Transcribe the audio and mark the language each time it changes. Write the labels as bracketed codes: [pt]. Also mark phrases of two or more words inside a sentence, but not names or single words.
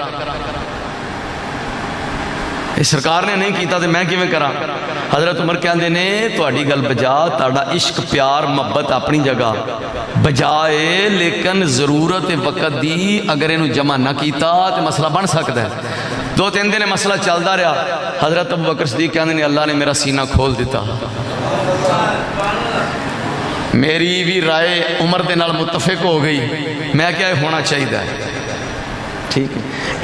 [pa] اس سرکار نے نہیں کیتا تے میں کیویں کراں؟ حضرت عمر کہندے نے تہاڈی گل بجا، تہاڈا عشق پیار محبت اپنی جگہ بجائے، لیکن ضرورت وقت دی اگر اینو جمع نہ کیتا تے مسئلہ بن سکتا ہے۔ 2-3 دن مسئلہ چلدا رہا، حضرت ابو بکر صدیق کہندے نے اللہ نے میرا سینہ کھول دیتا۔ میری بھی رائے عمر دے نال متفق ہو گئی، میں کیا ہونا چاہیے، ٹھیک ہے۔